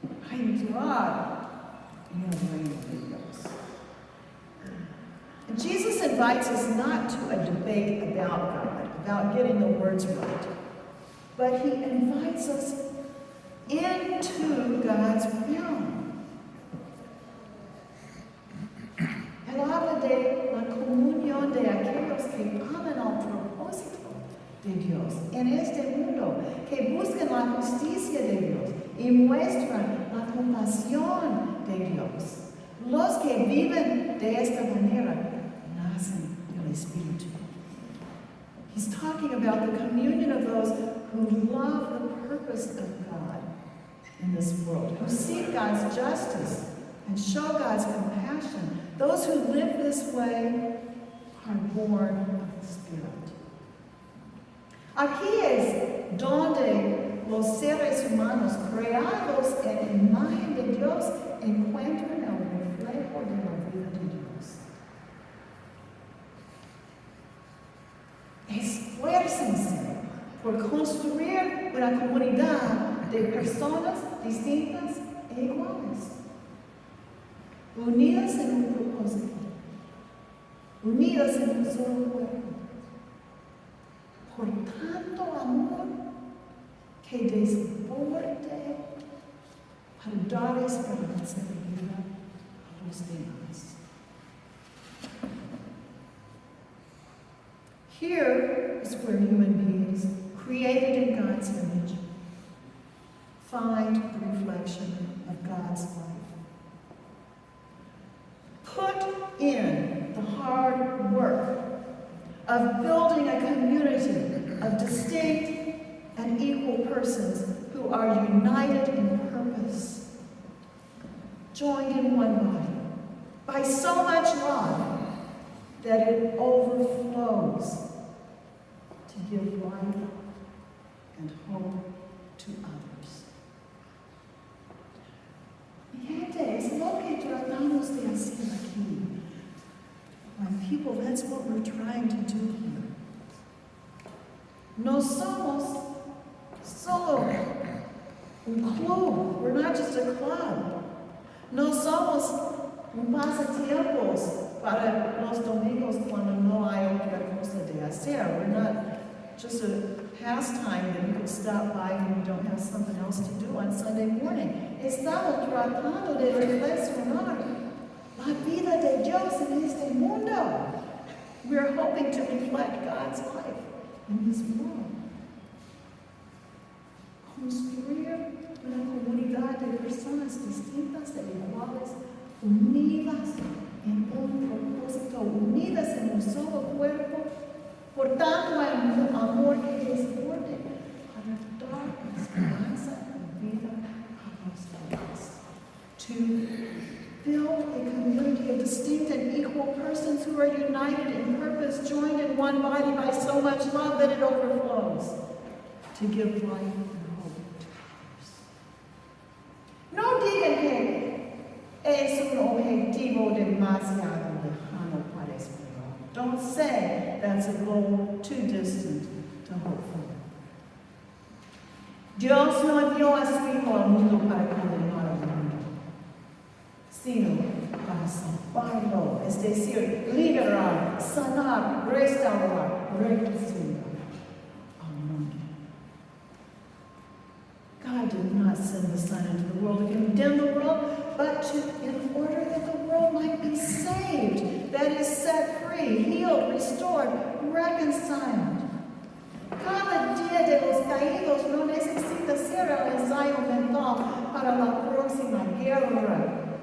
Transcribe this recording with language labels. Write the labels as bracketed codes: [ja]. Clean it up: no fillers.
[es] A entrar en el reino de Dios. [en] And Jesus invites us not to a debate about God, about getting the words right, but he invites us into God's realm. [es] Él habla de la comunión de aquellos que aman al propósito de Dios en este mundo, que buscan la justicia de Dios y muestran la compasión de Dios. Los que viven de esta manera nacen del Espíritu. [en] He's talking about the communion of those who love the purpose of God in this world, who seek God's justice and show God's compassion. Those who live this way are born of the Spirit. [es] Aquí es donde los seres humanos creados en imagen de Dios encuentran el reflejo de la vida de Dios. Esfuércense por construir una comunidad de personas distintas e iguales, unidas en un propósito, unidas en un solo cuerpo, por tanto amor que desborde para dar esperanza de vida a los demás. [en] Here is where human beings, created in God's image, find the reflection of God's life. Put in the hard work of building a community of distinct and equal persons who are united in purpose, joined in one body, by so much love that it overflows to give life and hope to others. [es] Mi gente, es lo que tratamos de hacer aquí. [en] My people, that's what we're trying to do here. [es] No somos solo un club. [en] We're not just a club. [es] No somos un pasatiempos para los domingos cuando no hay otra cosa de hacer. [en] We're not just a pastime that you can stop by when you don't have something else to do on Sunday morning. [es] Estamos tratando de reflexionar la vida de Dios en este mundo. [en] We're hoping to reflect God's life in this world. [es] Construir una comunidad de personas distintas e iguales, unidas en un propósito, unidas en un solo cuerpo, por tanto amor que desborde para dar esperanza y vida a los demás. [en] To build a community of distinct and equal persons who are united in purpose, joined in one body by so much love that it overflows, to give life and hope to others. [es] No digan que es un objetivo demasiado lejano para esperar. [en] Don't say that's a goal too distant to hope for. [es] Dios no envió a su Hijo al mundo para condenar al mundo, sino para salvarlo, es decir, liberar, sanar, restaurar, reconciliar al mundo. [en] God did not send the Son into the world to condemn the world, but in order that the world might be saved, that is, set free, healed, restored, reconciled. [es] Cada día de los caídos no necesita ser el ensayo mental para la próxima guerra.